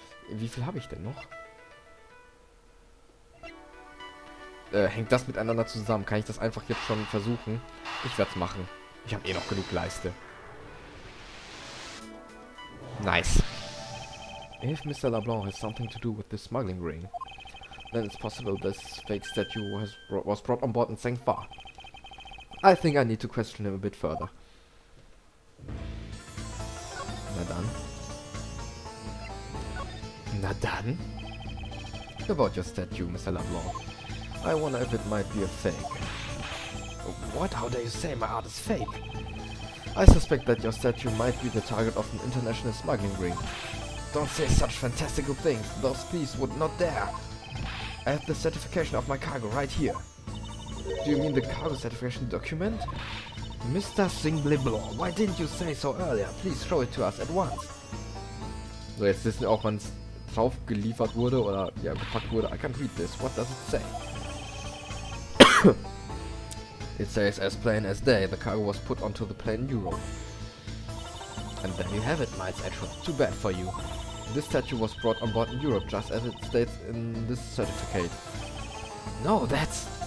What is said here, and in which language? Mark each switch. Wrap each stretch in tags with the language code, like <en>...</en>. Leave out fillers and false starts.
<de>Wie viel habe ich denn noch? Hängt das miteinander zusammen? Kann ich das einfach jetzt schon versuchen? Ich werde es machen. Ich habe eh noch genug Leiste.</de> <en>Nice. If Mr. LeBlanc has something to do with this smuggling ring, then it's possible this fake statue was brought on board in Sengfa. I think I need to question him a bit further.</en> <de>Na dann. Na dann?</de> <en>About your statue, Mr. LeBlanc. I wonder if it might be a fake. What? How dare you say my art is fake? I suspect that your statue might be the target of an international smuggling ring. Don't say such fantastical things. Those thieves would not dare. I have the certification of my cargo right here. Do you mean the cargo certification document? Mr. Singleblanc, why didn't you say so earlier? Please show it to us at once.</en> <de>So, jetzt wissen wir auch, wann es drauf geliefert wurde oder ja, gepackt wurde.</de> <en>I can't read this. What does it say? It says as plain as day, the cargo was put onto the plane in Europe. And there you have it, Miles Edgeworth. Too bad for you. This statue was brought on board in Europe, just as it states in this certificate. No, that's...</en>